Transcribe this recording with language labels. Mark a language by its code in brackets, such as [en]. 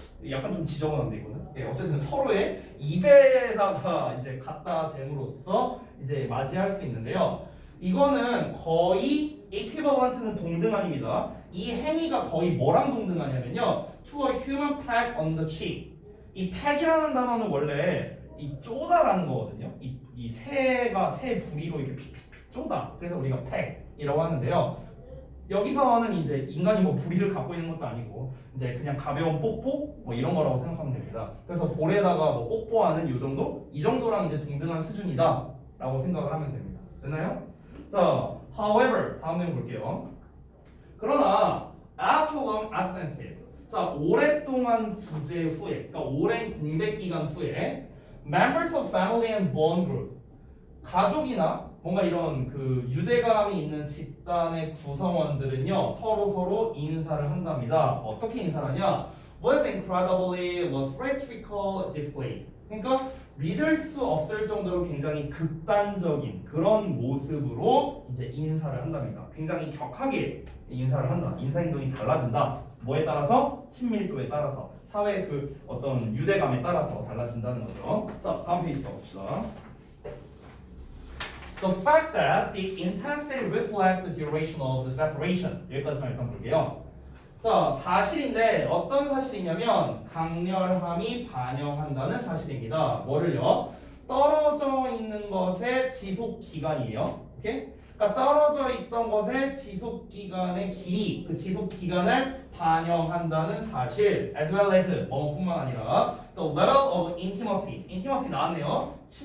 [ko] 약간 좀 지저분한데 이거는. 네, 어쨌든 서로의 입에다가 이제 갖다 댐으로써 이제 맞이할 수 있는데요. 이거는 거의 equivalent는 동등한입니다. 이 행위가 거의 뭐랑 동등하냐면요. [en] to a human peck on the cheek. [ko] 이 peck이라는 단어는 원래 이 쪼다라는 거거든요. 이 새가 새 부리로 이렇게 픽픽픽 쪼다. 그래서 우리가 peck이라고 하는데요. 여기서는 이제 인간이 뭐 부리를 갖고 있는 것도 아니고 이제 그냥 가벼운 뽀뽀 뭐 이런 거라고 생각하면 됩니다. 그래서 볼에다가 뭐 뽀뽀하는 요 정도? 이 정도랑 이제 동등한 수준이다 라고 생각을 하면 됩니다. 됐나요? 자, however 다음 내용 볼게요. 그러나 [en] after long absences [ko] 자, 오랫동안 부재 후에 그러니까 오랜 공백 기간 후에 [en] members of family and bond groups [ko] 가족이나 뭔가 이런 그 유대감이 있는 집단의 구성원들은요 서로 인사를 한답니다. 어떻게 인사를 하냐? [en] With incredibly theatrical displays. [ko] 그러니까 믿을 수 없을 정도로 굉장히 극단적인 그런 모습으로 이제 인사를 한답니다. 굉장히 격하게 인사를 한다. 인사 행동이 달라진다. 뭐에 따라서? 친밀도에 따라서. 사회 그 어떤 유대감에 따라서 달라진다는 거죠. 자, 다음 페이지 가봅시다. [en] The fact that the intensity reflects the duration of the separation. [ko] 여기까지만 일단 볼게요. 자, 사실인데 어떤 사실이냐면 강렬함이 반영한다는 사실입니다. 뭐를요? 떨어져 있는 것의 지속 기간이에요. 오케이? 그러니까 떨어져 있던 것의 지속 기간의 길이, 그 지속 기간을 반영한다는 사실, [en] as well as [ko] 뭐뿐만 아니라 [en] the level of intimacy, [ko] intimacy 나왔네요.